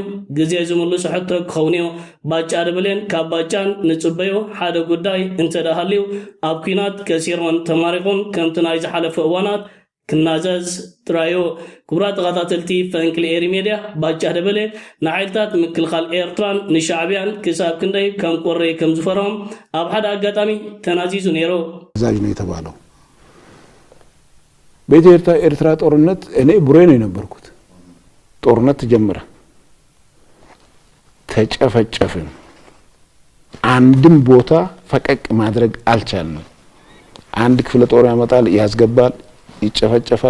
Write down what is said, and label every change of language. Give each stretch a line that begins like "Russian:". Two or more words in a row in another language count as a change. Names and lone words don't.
Tigrinya: ግዜ ዝምልሱ ሕቶ ክኸውን እዩ። ባጫ ደበሌን ካብ ባጫን ንጽበዮ ሓደ ጉዳይ እንተዳሃልዩ ኣብ ኩናት ከሲሮን ተማሪኹን ከምቲ ናይ ዝሓለፈ እዋናት ክናዘዝ ጥራዩ። ክቡራት ተኸታተልቲ ፈንቅል ኤር ሚድያ ባጫ ደበሌ ንሓይልታት ምክልኻል ኤርትራን ንሻዕብያን ክሳብ ክንደይ ከም ቆረይ ከም ዝፈርሆም ኣብ ሓደ አጋጣሚ ተናዚዙ ነይሩ።
Amharic: ዛጅ ነው የተባለው በኢትዮጵያ ኤርትራ ጦርነት እኔ ቡሬ ነው የነበርኩት። ጦርነት ጀመረ፣ ተጨፈጨፍን። አንድም ቦታ ፈቀቅ ማድረግ አልቻልንም። አንድ ክፍለ ጦር ያመጣል ያስገባል፣ ይጨፈጨፋል።